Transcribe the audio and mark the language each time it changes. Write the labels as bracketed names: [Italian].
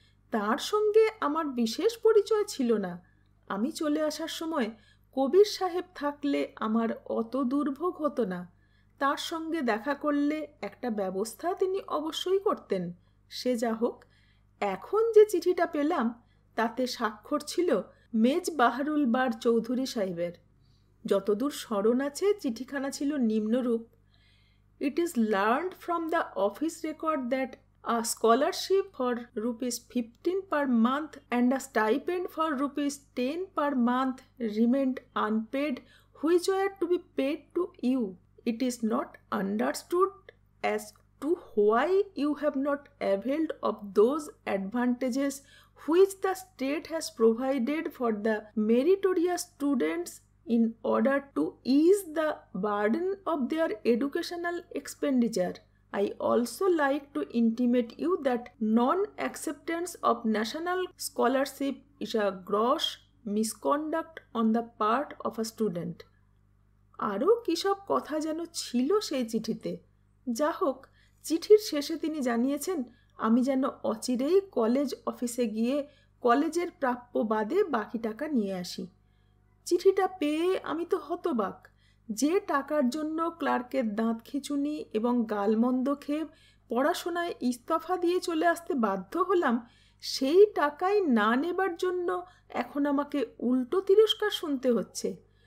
[Bangla] তার সঙ্গে আমার বিশেষ পরিচয় ছিল না। আমি চলে আসার সময় কবির সাহেব থাকলে আমার অত দুর্ভোগ হতো না। তার সঙ্গে দেখা করলে একটা ব্যবস্থা তিনি অবশ্যই করতেন। সে যা হোক, এখন যে চিঠিটা পেলাম তাতে স্বাক্ষর ছিল মেজবাহারুল বার চৌধুরী সাহেবের। যতদূর স্মরণ আছে চিঠিখানা ছিল নিম্নরূপ: [English] It is learned from the office record that a scholarship for ₹15 per month and a stipend for ₹10 per month remained unpaid, which were to be paid to you. It is not understood as to why you have not availed of those advantages which the state has provided for the meritorious students in order to ease the burden of their educational expenditure. I also like to intimate you that non-acceptance of national scholarship is a gross misconduct on the part of a student. [Bangla] আরও কী সব কথা যেন ছিল সেই চিঠিতে। যা হোক, চিঠির শেষে তিনি জানিয়েছেন আমি যেন অচিরেই কলেজ অফিসে গিয়ে কলেজের প্রাপ্য বাদে বাকি টাকা নিয়ে আসি। চিঠিটা পেয়ে আমি তো হতবাক। যে টাকার জন্য ক্লার্কের দাঁত খিঁচুনি এবং গালমন্দ খেয়ে পড়াশোনায় ইস্তফা দিয়ে চলে আসতে বাধ্য হলাম, সেই টাকাই না নেবার জন্য এখন আমাকে উল্টো তিরস্কার শুনতে হচ্ছে।